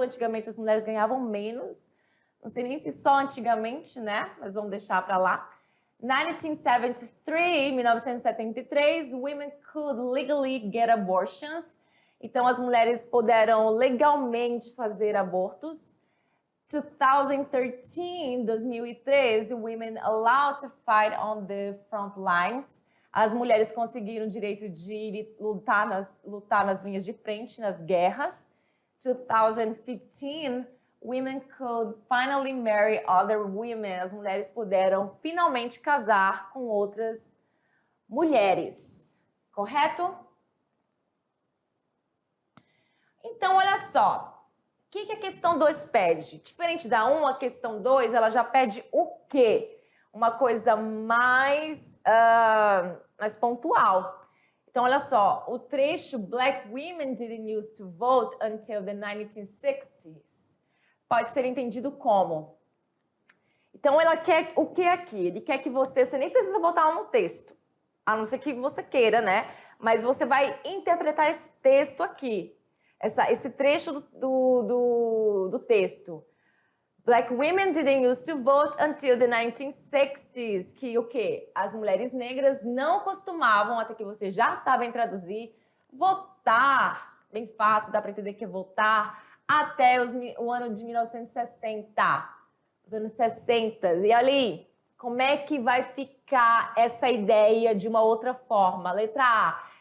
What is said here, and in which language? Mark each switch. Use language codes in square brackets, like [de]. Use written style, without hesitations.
[pt] Antigamente as mulheres ganhavam menos, não sei nem se só antigamente, né? Mas vamos deixar para lá. [en] 1973, women could legally get abortions. [pt] Então as mulheres puderam legalmente fazer abortos. [en] 2013, women allowed to fight on the front lines. [pt] As mulheres conseguiram o direito de lutar nas linhas de frente, nas guerras. [en] 2015, women could finally marry other women. [pt] As mulheres puderam finalmente casar com outras mulheres. Correto? Então, olha só. O que a questão 2 pede? Diferente da 1, a questão 2, ela já pede o quê? Uma coisa mais pontual. Então, olha só, o trecho [en] Black women didn't used to vote until the 1960s [pt] pode ser entendido como. Então, ela quer o que aqui? Ele quer que você nem precisa botar no texto, a não ser que você queira, né? Mas você vai interpretar esse texto aqui. Esse trecho do texto. [en] Black women didn't used to vote until the 1960s. [pt] Que o quê? As mulheres negras não costumavam, até que vocês já sabem traduzir, votar. Bem fácil, dá para entender que é votar. Até o ano de 1960. Os anos 60. E olha aí, como é que vai ficar essa ideia de uma outra forma? Letra A.